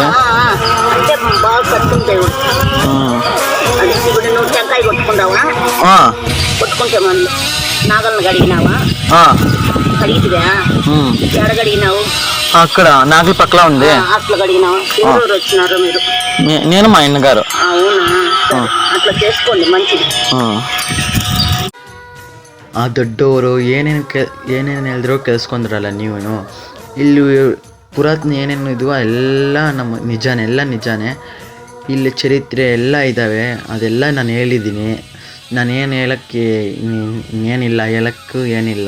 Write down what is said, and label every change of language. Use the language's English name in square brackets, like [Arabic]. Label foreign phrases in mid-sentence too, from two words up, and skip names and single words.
[Telugu] అంటే బాగా కట్టుకుని దేవుడు. ఇప్పుడు నువ్వు టెంకాయ కొట్టుకుంటావా? కొట్టుకుంటే మనం నాగలను కడిగినావా? కడిగితివా? ఎక్కడ కడిగినావు? అక్కడ నాగల పక్కల ఉంది, అట్లా కడిగినావా? ఎవరెవరు వచ్చినారు మీరు? నేను మా ఆయన గారు. అవునా, అట్లా చేసుకోండి, మంచిది. [Kannada] ಆ ದೊಡ್ಡವರು ಏನೇನು ಹೇಳಿದ್ರು ಕೇಳಿಸ್ಕೊಂಡ್ರಲ್ಲ ನೀವೂ. ಇಲ್ಲಿ ಪುರಾತನ ಏನೇನು ಇದೆಯೋ ಎಲ್ಲ ನಮ್ಮ ನಿಜಾನೇ. ಇಲ್ಲಿ ಚರಿತ್ರೆ ಎಲ್ಲ ಇದ್ದಾವೆ, ಅದೆಲ್ಲ ನಾನು ಹೇಳಿದ್ದೀನಿ. ನಾನೇನು ಹೇಳೋಕ್ಕೆ ಏನಿಲ್ಲ, ಹೇಳೋಕ್ಕೂ ಏನಿಲ್ಲ.